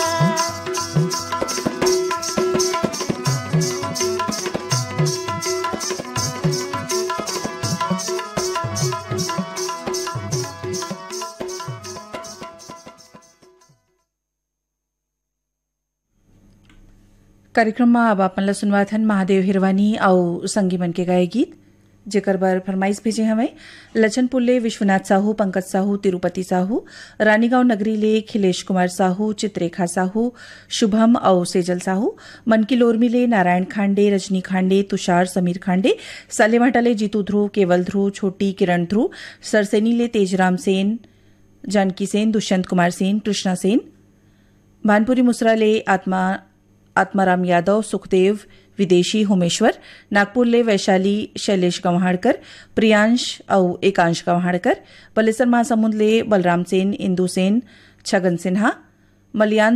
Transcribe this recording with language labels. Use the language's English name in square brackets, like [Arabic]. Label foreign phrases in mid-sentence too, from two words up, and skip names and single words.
[Chhattisgarhi] कार्यक्रम में अब आपन ला सुनवात हन महादेव हिरवानी और संगी मन के गाए गीत, जेकर बर फरमाइश भेजे हमें लचनपुर ले विश्वनाथ साहू, पंकज साहू, तिरुपति साहू, रानीगांव नगरी ले खिलेश कुमार साहू, चित्रेखा साहू, शुभम और सेजल साहू, मनकी लोरमी ले नारायण खांडे, रजनी खांडे, तुषार समीर खांडे, सालेमाटा ले जीतू ध्रुव, केवल ध्रुव, छोटी किरण ध्रुव, सरसेनी ले तेजराम सेन, जानकी सेन, दुष्यंत कुमार सेन, कृष्णा सेन, भानपुरी मुसरा ले आत्माराम यादव, सुखदेव विदेशी, होमेश्वर, नागपुर ले वैशाली शैलेश गंवाड़कर, प्रियांश और एकांश गंवाड़कर, बलेसर महासमुंद ले बलराम सेन, इंदू सेन, छगन सिन्हा, मलियान